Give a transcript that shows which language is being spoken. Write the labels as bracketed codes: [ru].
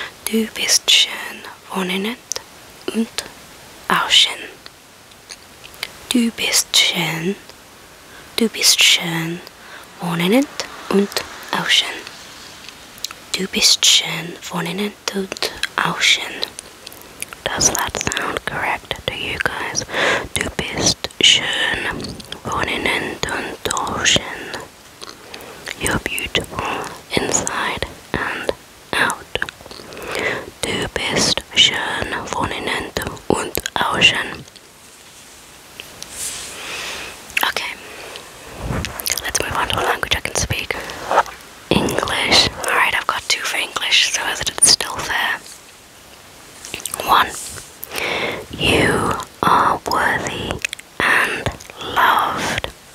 [de] Du bist schön von innen und außen. Du bist schön von innen und außen. Du bist schön von innen und außen. [en] Does that sound correct to you guys? [de] Du bist schön von innen und außen. [en] You're beautiful inside and out. [de] Du bist schön von innen und außen. [en] Okay, let's move on to a language I can speak. English. Alright, I've got two for English, so is it still fair? 1. You are worthy and loved.